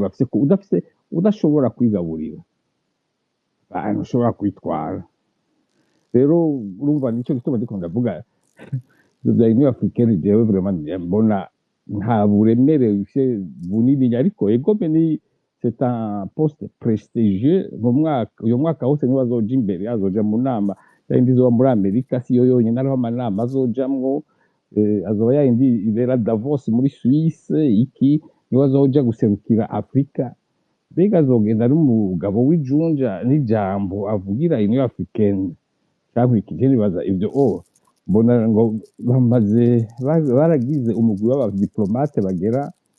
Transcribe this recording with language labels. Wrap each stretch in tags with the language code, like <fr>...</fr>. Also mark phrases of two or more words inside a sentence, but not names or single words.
<rn>bafise ko udashobora kwigaburira ushobora kwitwara rero urumva nico gituma ndiko ndavuga bya Union Africaine jewe vraiment mbona nta buremere bunini ariko egome ni</rn> <fr>c'est un poste prestigieux</fr> <rn>uyu mwaka wose niwe azoja imbere azoja mu nama yindi zo muri Amerika siyo yonyine ariho amanama azojamwo azoba yindi ibera Davos muri Suisse iki niwe azoja guserukira Afrika mbega azogenda ari umugabo w'ijunja n'ijambo avugira Union Africaine cyangwa ikije nibaza ibyo mbona ngo baragize umugwi w'abadiplomate bagera</rn>